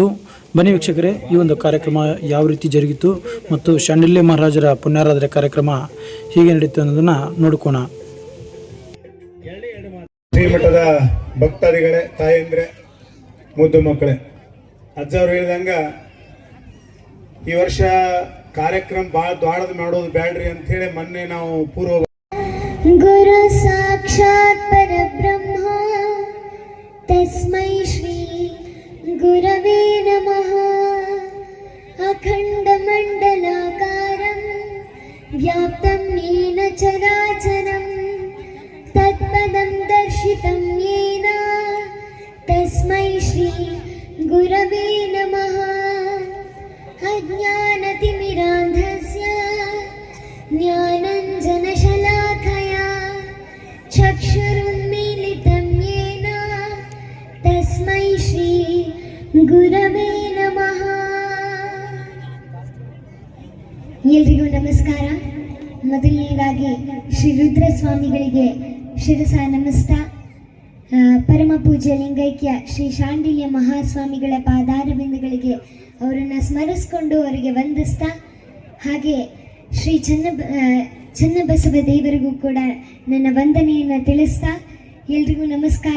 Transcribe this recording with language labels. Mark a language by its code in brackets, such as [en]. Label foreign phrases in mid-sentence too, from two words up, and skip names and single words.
[kn] ಬನ್ನಿ ವೀಕ್ಷಕರೇ, ಈ ಒಂದು ಕಾರ್ಯಕ್ರಮ ಯಾವ ರೀತಿ ಜರುಗಿತು ಮತ್ತು ಶಾಂಡಿಲ್ಯ ಮಹಾರಾಜರ ಪುಣ್ಯಾರಾಧನೆ ಕಾರ್ಯಕ್ರಮ ಹೀಗೆ ನಡೀತು ಅನ್ನೋದನ್ನು ನೋಡ್ಕೋಣ. ಶ್ರೀಮಠದ ಭಕ್ತಾದಿಗಳೇ, ತಾಯಂದ್ರೆ, ಮುದ್ದು ಮಕ್ಕಳೇ, ಅಜ್ಜವ್ರು ಹೇಳಿದಂಗ ಈ ವರ್ಷ ಕಾರ್ಯಕ್ರಮ ಭಾಳ ದ್ವಾಡದ ಮಾಡೋದು ಬ್ಯಾಡ್ರಿ ಅಂತ ಹೇಳಿ ಮೊನ್ನೆ ನಾವು ಪೂರ್ವ [sa] ಗುರು ಸಾಕ್ಷಾತ್ ಪರಬ್ರಹ್ಮ ತಸ್ಮೈ ಶ್ರೀ ಗುರವೇ ನಮಃ. ಅಖಂಡ ಮಂಡಲಾಕಾರಂ ವ್ಯಾಪ್ತಂ ಯೇನ ಚರಾಚರಂ ತತ್ಪದಂ ದರ್ಶಿತಂ ಯೇನ ತಸ್ಮೈ ಶ್ರೀ ಗುರವೇ ನಮಃ. ಅಜ್ಞಾನತಿಮಿರಾಂಧಸ್ಯ ಜ್ಞಾನಂಜನಶಲಾಖಯಾ ಚಕ್ಷುರುನ್ಮೀಲಿತಂ ಯೇನ ತಸ್ಮೈ ಶ್ರೀ ಗುರವೇ ನಮಃ. [kn] ಎಲ್ರಿಗೂ ನಮಸ್ಕಾರ. ಮೊದಲನೇದಾಗಿ ಶ್ರೀ ರುದ್ರಸ್ವಾಮಿಗಳಿಗೆ ಶಿರಸ ನಮಸ್ತಾ. ಪರಮ ಪೂಜ್ಯ ಲಿಂಗೈಕ್ಯ ಶ್ರೀ ಶಾಂಡಿಲ್ಯ ಮಹಾಸ್ವಾಮಿಗಳ ಪಾದಾರಬಿಂದುಗಳಿಗೆ ಅವರನ್ನು ಸ್ಮರಿಸಿಕೊಂಡು ಅವರಿಗೆ ವಂದಿಸ್ತಾ, ಹಾಗೆ ಶ್ರೀ ಚನ್ನಬಸವ ದೇವರಿಗೂ ಕೂಡ ನನ್ನ ವಂದನೆಯನ್ನು ತಿಳಿಸ್ತಾ, ಎಲ್ರಿಗೂ ನಮಸ್ಕಾರ.